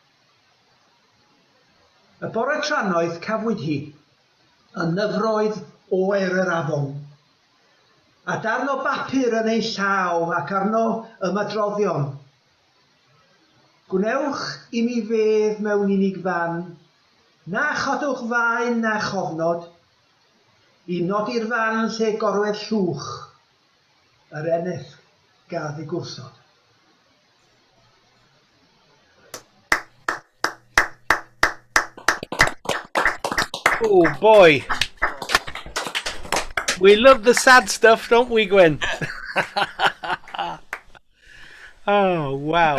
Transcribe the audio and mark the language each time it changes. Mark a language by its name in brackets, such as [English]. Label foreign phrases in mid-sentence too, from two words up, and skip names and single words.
[Welsh] Y bore tranoedd cafwyd hi, y nyfroedd oer yr afon, a darn o bapur yn ei llaw ac arno ymadroddion. Gwnewch I mi fedd mewn unig fan, na chodwch faen na chofnod, I nodi'r fan lle gorwedd llwch, yr eneth gath ei gwrthod. [English] Oh boy. We love the sad stuff, don't we, Gwen? Oh, wow.